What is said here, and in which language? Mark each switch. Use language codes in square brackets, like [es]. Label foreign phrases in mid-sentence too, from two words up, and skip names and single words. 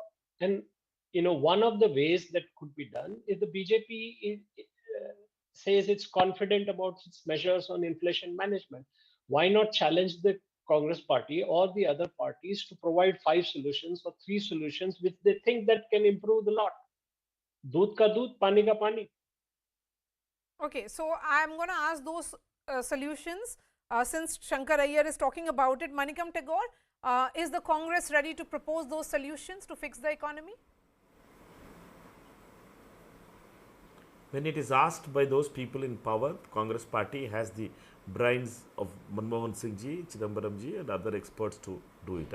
[en] And one of the ways that could be done is the BJP says it's confident about its measures on inflation management. Why not challenge the Congress party or the other parties to provide 5 solutions or 3 solutions which they think that can improve the lot? [hi] Doodh ka doodh, pani ka pani. [en] Okay, so I'm going to ask those solutions since Shankar Iyer is talking about it. Manikam Tagore, is the Congress ready to propose those solutions to fix the economy? When it is asked by those people in power, Congress party has the brains of Manmohan Singh ji, Chidambaram ji and other experts to do it.